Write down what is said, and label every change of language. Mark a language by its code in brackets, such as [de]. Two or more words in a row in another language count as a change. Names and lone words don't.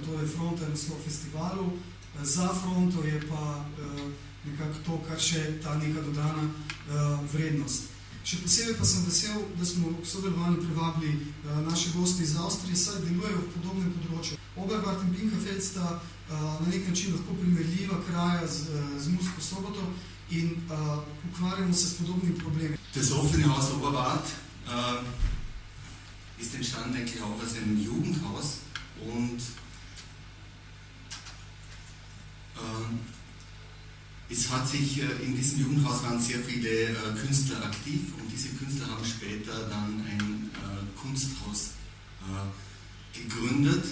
[sl] To je Fronta je naslov festivalu, za Fronto je pa nekako to, kar še ta neka dodana vrednost. Še posebej pa sem vesel, da smo k sodelovanju privabili naše goste iz Avstrije, saj delujejo v podobnem področju. Oberwart in Binkafeld sta na nek način lahko primerljiva kraja z Mursko Soboto in ukvarjamo se s podobnimi problemi. [de] Das offene Haus Oberwart ist entstanden eigentlich auch als ein Jugendhaus und es hat sich in diesem Jugendhaus waren sehr viele Künstler aktiv und diese Künstler haben später dann ein Kunsthaus gegründet.